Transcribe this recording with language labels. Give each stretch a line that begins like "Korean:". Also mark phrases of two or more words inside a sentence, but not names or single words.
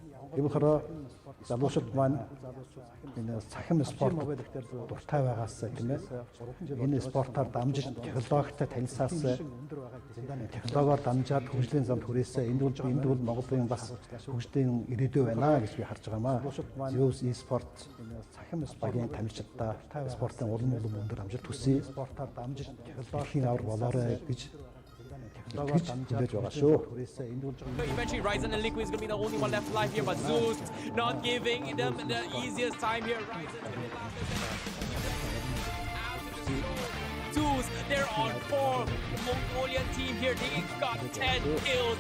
Mongolian: Тийм болохоор залуучууд маань энэ цахим спорт дуртай байгаас тийм ээ энэ спортоор дамжиж технологитой танилцаас технологиор дамжаад хөгжлийн замд хүрээсээ энд бол Монголын бас хөгжлийн ирээдүй байна гэж би харж байгаамаа. Zeus Esports цахим спортын тамирчидаа спортын улам өндөр амжилт хүсье. Спортоор дамжиж технологийн авар болоорой гэж
English: Eventually, Ryzen and Liquid is going to be the only one left alive here, but Zeus not giving them the easiest time here. Zeus, they're on 4. Mongolian team here, they got 10 kills.